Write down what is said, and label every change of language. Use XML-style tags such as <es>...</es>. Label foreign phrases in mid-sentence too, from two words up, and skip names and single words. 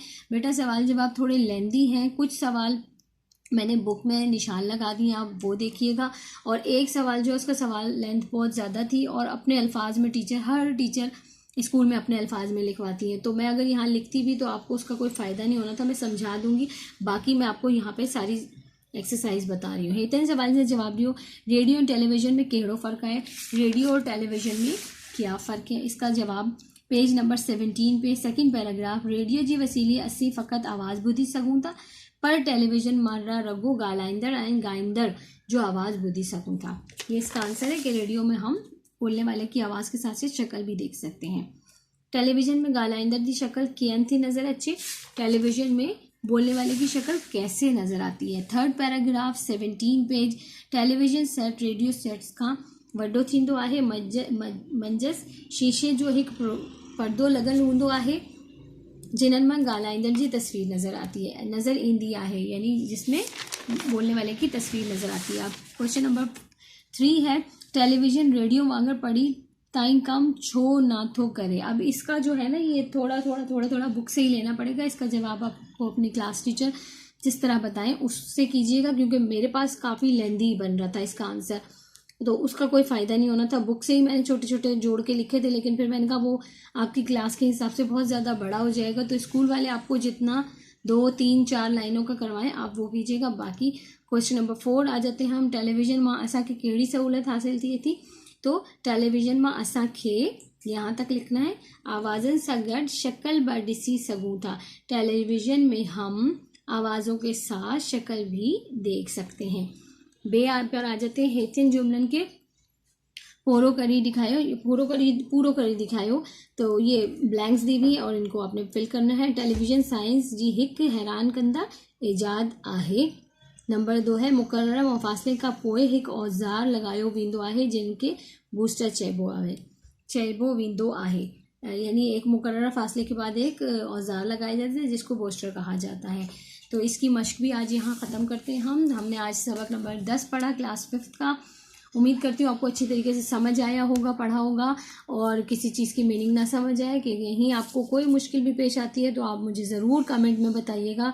<ur>بیٹا سوال جواب تھوڑے لیندی ہیں، کچھ سوال میں نے بک میں نشان لگا دیے، آپ وہ دیکھیے گا، اور ایک سوال جو اس کا سوال لینتھ بہت زیادہ تھی اور اپنے الفاظ میں ہر ٹیچر اسکول میں اپنے الفاظ میں لکھواتی ہے، تو میں اگر یہاں لکھتی بھی تو آپ کو اس کا کوئی فائدہ نہیں ہونا تھا. میں سمجھا دوں گی، باقی میں آپ کو یہاں پہ ساری ایکسرسائز بتا رہی ہوں.</ur> <sd>हेतन सवाल से जवाब दियो, रेडियो और टेलीविज़न में कहिड़ो फ़र्क़ु है,</sd> <ur>ریڈیو اور ٹیلی ویژن میں کیا فرق ہے. اس کا جواب پیج نمبر 17 پہ سیکنڈ پیراگراف,</ur> <sd>रेडियो जी वसीले असीं फ़क़त आवाज़ ॿुधी सघूं था, पर टेलीविज़न मां रगो ॻाल्हाईंदड़ ऐं ॻाईंदड़ जो आवाज़ ॿुधी सघूं था।</sd> <ur>یہ اس کا آنسر ہے کہ ریڈیو میں ہم بولنے والے کی آواز کے ساتھ ساتھ شکل بھی دیکھ سکتے ہیں.</ur> <sd>टेलीविज़न में ॻाल्हाईंदड़ की शक्ल कीअं थी नज़र अचे,</sd> <ur>ٹیلی ویژن میں بولنے والے کی شکل کیسے نظر آتی ہے.</ur> <en>third paragraph</en> <sd>17 पेज, टेलीविज़न सेट रेडियो सेट्स खां वॾो थींदो आहे, मंझस शीशे जो हिकु पर्दो लॻल हूंदो आहे जिन्हनि मां ॻाल्हाईंदड़ जी तस्वीर नज़र ईंदी आहे,</sd> <ur>یعنی جس میں بولنے والے کی تصویر نظر آتی ہے. اب کوئسچن نمبر 3 ہے,</ur> <sd>टेलीविज़न रेडियो वांगुर पढ़ी ताईं कम छो ना थो करे।</sd> <ur>اب اس کا جو ہے نا، یہ تھوڑا بک سے ہی لینا پڑے گا. اس کا جواب آپ کو اپنی کلاس ٹیچر جس طرح بتائیں اس سے کیجیے گا، کیونکہ میرے پاس کافی لیندی بن رہا تھا اس کا آنسر، تو اس کا کوئی فائدہ نہیں ہونا تھا. بک سے ہی میں نے چھوٹے چھوٹے جوڑ کے لکھے تھے، لیکن پھر میں نے کہا وہ آپ کی کلاس کے حساب سے بہت زیادہ بڑا ہو جائے گا، تو اسکول والے آپ کو جتنا 2، 3، 4 لائنوں کا کروائیں آپ وہ کیجیے گا. باقی کوئسچن نمبر 4 آ جاتے ہیں ہم.</ur> <sd>टेलीविजन मां असांखे कहिड़ी सहूलियत हासिल थिए थी, तो टेलीविजन मां असांखे</sd> <ur>یہاں تک لکھنا ہے</ur> <sd>आवाज़न सां गॾु शक्ल बि ॾिसी सघूं था।</sd> <ur>ٹیلی ویژن میں ہم آوازوں کے ساتھ شکل بھی دیکھ سکتے ہیں. بے پر آ جاتے ہیں</ur> <sd>हेठिन जुमलन के पूरो करी दिखायो।</sd> <ur>ये</ur> <sd>पूरो करी दिखायो,</sd> <ur>تو یہ بلینکس دی ہوئی اور ان کو آپ نے فل کرنا ہے.</ur> <sd>टेलीविजन साइंस जी हिक हैरान कंदा ईजाद आहे। नंबर 2 है मुकर्रर और फ़ासिले खां पोइ हिकु औज़ार लॻायो वेंदो आहे जिनके बूस्टर चइबो वेंदो आहे।</sd> <ur>یعنی ایک مقرر فاصلے کے بعد ایک اوزار لگایا جاتا ہے جس کو بوسٹر کہا جاتا ہے. تو اس کی مشق بھی آج یہاں ختم کرتے ہیں ہم نے آج سبق نمبر 10 پڑھا کلاس 5 کا. امید کرتی ہوں آپ کو اچھی طریقے سے سمجھ آیا ہوگا، پڑھا ہوگا، اور کسی چیز کی میننگ نہ سمجھ آئے کہ یہیں آپ کو کوئی مشکل بھی پیش آتی ہے تو آپ مجھے ضرور کمنٹ میں بتائیے گا.</ur>